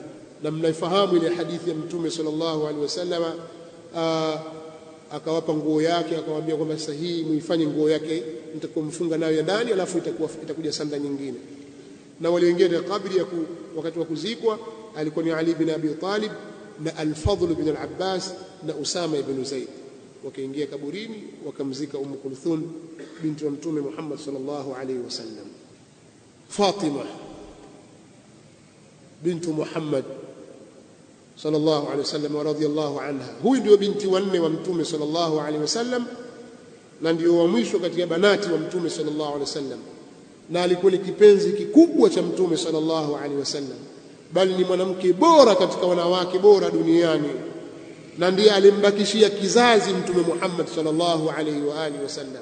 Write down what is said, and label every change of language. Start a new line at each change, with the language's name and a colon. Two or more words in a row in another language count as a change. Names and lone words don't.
Swahili: Na mnaifahamu ile hadithi ya Mtume
Arabic: صلى الله عليه وسلم,
Swahili: akawapa nguo yake, akamwambia kwamba sasa hii muifanye nguo yake mtakomfunga nayo ya ndani, alafu itakuja sanda nyingine. Na walioingia katika kabri wakati wa kuzikwa alikuwa ni Ali bin Abi Talib na Al-Fadl bin Al-Abbas na Usama ibn Zaid. Wakaingia kaburini wakamzika Kulthum binti wa Mtume Muhammad
Arabic: صلى الله عليه وسلم.
Swahili: Fatima bintu Muhammad
Arabic: صلى الله عليه وسلم ورضي الله عنها,
Swahili: huyu ndio binti wa 4 wa Mtume
Arabic: صلى الله عليه وسلم
Swahili: na ndio wa mwisho katika banati wa Mtume
Arabic: صلى الله عليه وسلم,
Swahili: na alikuwa ni kipenzi kikubwa cha Mtume
Arabic: صلى الله عليه وسلم,
Swahili: bali ni mwanamke bora katika wanawake bora duniani, na ndiye alimbakishia kizazi Mtume Muhammad
Arabic: صلى الله عليه وعلى آله وسلم.